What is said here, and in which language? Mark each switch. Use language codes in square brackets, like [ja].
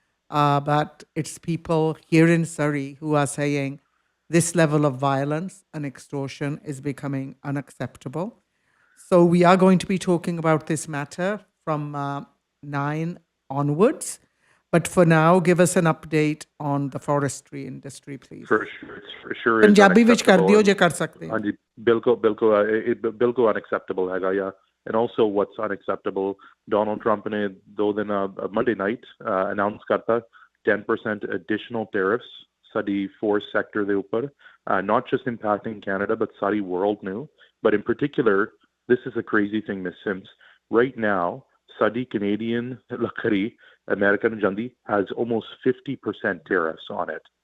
[en] But it's people here in Surrey who are saying this level of violence and extortion is becoming unacceptable. So we are going to be talking about this matter from 9 onwards. But for now, give us an update on the forestry industry, please. For sure. [pa] Punjabi ਵਿੱਚ ਕਰ ਦਿਓ ਜੇ ਕਰ ਸਕਦੇ। ਹਾਂਜੀ, ਬਿਲਕੁਲ unacceptable ਹੈਗਾ ਆ। [en] And also what's unacceptable, Donald Trump [pa] ਨੇ 2 ਦਿਨ [en] Monday night announce [pa] ਕਰਤਾ [en] 10% additional tariffs [pa] ਸਾਡੀ [en] forest sector [pa] ਦੇ ਉੱਪਰ, [en] not just impacting Canada but [pa] sorry [en] world [pa] ਨੂੰ. [en] But in particular, this is a crazy thing, Ms. Sims. Right now, [pa] ਸਾਡੀ [en] Canadian [pa] ਲੱਕੜੀ [en] American Jandi has almost 50% tariffs on it.